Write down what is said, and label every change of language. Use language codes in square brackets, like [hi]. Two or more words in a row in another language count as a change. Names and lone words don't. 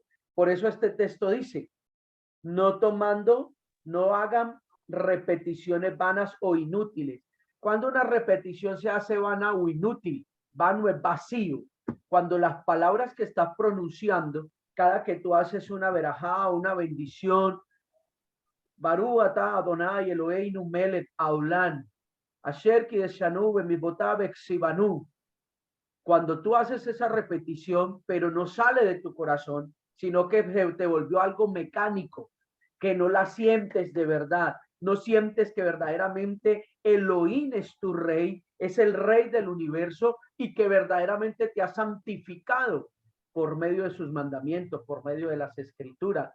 [es] Por eso este texto dice, no hagan repeticiones vanas o inútiles. Cuando una repetición se hace vana o inútil, vano es vacío. Cuando las palabras que estás pronunciando, cada que tú haces una verajá, una bendición, [he] ברוך אתה אדוני אלוהינו מלך העולם אשר קידשנו במצוותיו וציוונו. [es] Cuando tú haces esa repetición, pero no sale de tu corazón, sino que te volvió algo mecánico, que no la sientes de verdad, no sientes que verdaderamente Elohim es tu rey, es el rey del universo y que verdaderamente te ha santificado por medio de sus mandamientos, por medio de las escrituras.